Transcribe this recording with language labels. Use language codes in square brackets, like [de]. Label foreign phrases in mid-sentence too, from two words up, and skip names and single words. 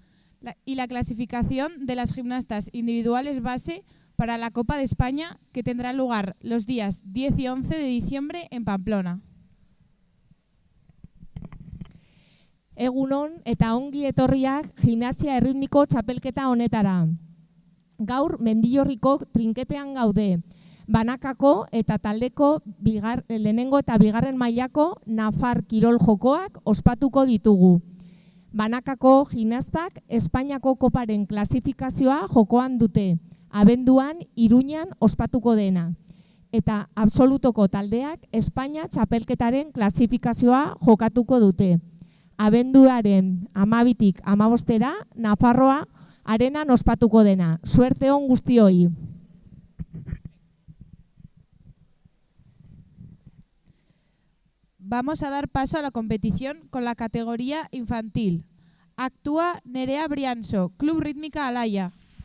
[es] Y la clasificación de las gimnastas individuales base para la Copa de España, que tendrá lugar los días 10 y 11 de diciembre en Pamplona. [eu] Egunon eta ongi etorriak gimnasia erritmiko txapelketa honetara. Gaur Mendillorriko trinketean gaude. Banakako eta taldeko lehenengo eta bigarren mailako Nafar kirol jokoak ospatuko ditugu. Banakako gimnastak Espainiako koparen klasifikazioa jokoan dute, abenduan Iruñan ospatuko dena. Eta absolutoko taldeak Espainia txapelketaren klasifikazioa jokatuko dute. Abenduaren 12tik 15 Nafarroa arenan ospatuko dena. Suerte on guztioi. [es] Vamos a dar paso a la competición con la categoría infantil. Actúa Nerea Brianso, Club Rítmica Alaya.